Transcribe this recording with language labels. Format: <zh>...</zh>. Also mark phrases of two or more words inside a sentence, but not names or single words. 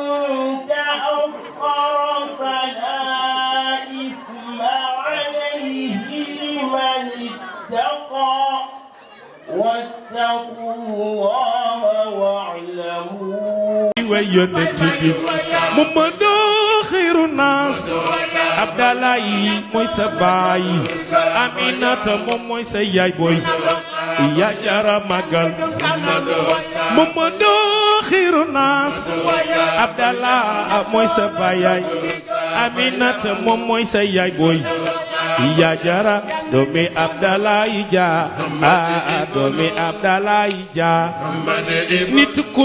<ar>تأخر فلا إثم عليه لمن اتقى واتقوا الله واعلموا محمد خير الناس</ar> <wo>Abdallah mooy sa baay Aminata moom mooy sa yaay booy yaa jara magal</wo> <ar>محمد خير الناس</ar> <wo>Abdallah mooy sa baay Aminata moom mooy sa yaay booy yaa jara doomi Abdallah ja doomi Abdallah ja nit ku</wo>